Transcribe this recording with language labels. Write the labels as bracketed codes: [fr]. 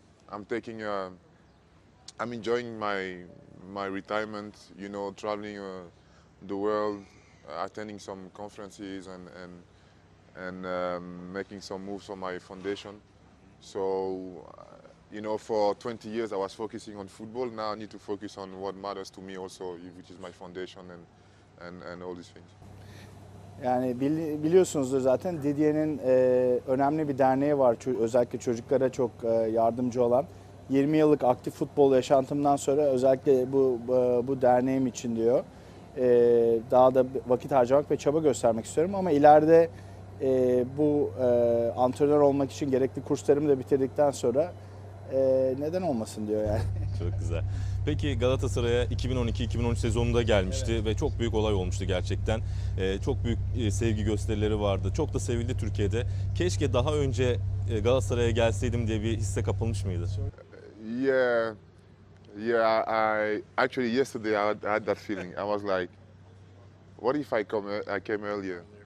[en] I'm taking, I'm enjoying my retirement, traveling the world, attending some conferences and making some moves for my foundation. So, for 20 years I was focusing on football. Now I need to focus on what matters to me also, which is my foundation and all these things. [tr] Yani biliyorsunuzdur zaten Didier'in önemli bir derneği var. Özellikle çocuklara çok yardımcı olan. 20 yıllık aktif futbol yaşantımdan sonra özellikle bu derneğim için diyor. Daha da vakit harcamak ve çaba göstermek istiyorum ama ileride bu antrenör olmak için gerekli kurslarımı da bitirdikten sonra neden olmasın diyor yani. Çok güzel. Peki Galatasaray'a 2012-2013 sezonunda gelmişti ve çok büyük olay olmuştu gerçekten. Çok büyük sevgi gösterileri vardı. Çok da sevildi Türkiye'de. Keşke daha önce Galatasaray'a gelseydim diye bir hisse kapılmış mıydı? [en] Yeah. I actually yesterday I had that feeling. I was like, what if I came earlier?